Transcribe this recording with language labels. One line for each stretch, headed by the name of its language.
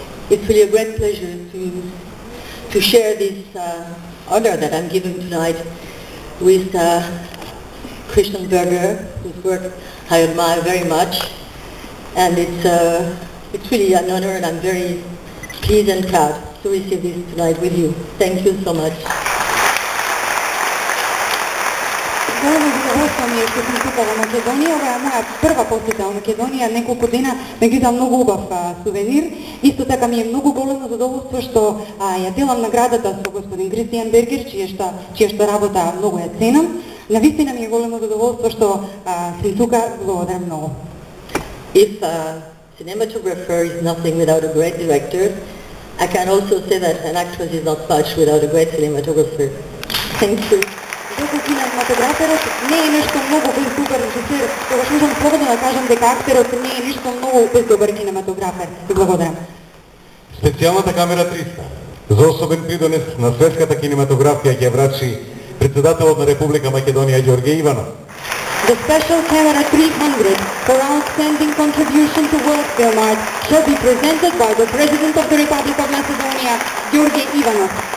English: It's really a great pleasure to share this honor that I'm giving tonight with Christian Berger, whose work I admire very much. And it's really an honor, and I'm very pleased and proud to receive this tonight with you. Thank you so much.
Macedonian: Големо задоволство ми е што сум тука во Македонија. Ова е моја прва посета во Македонија, неколку дена ме гледам многу убав сувенир. Исто така ми е многу големо задоволство што ја делам наградата со господин Кристијан Бергер, чија што работа многу ја ценам. Навистина ми е големо задоволство што сум тука. Благодарам многу.
English: If a cinematographer is nothing without a great director, I can also say that an actress is not much without a great cinematographer. Thank you.
Macedonian: Доколку кинематограферот не е нешто многу без добар режисер, тогаш можам слободно да кажам дека актерот не е нешто многу без добар кинематографер. И благодарам. Специјалната камера 300 за особен придонес на светската кинематографија ќе врачи председателот на Република Македонија Ѓорѓе Иванов.
English: The special camera 300 for outstanding contribution to world film art shall be presented by the President of the Republic of Macedonia, Ѓорѓe Иванов.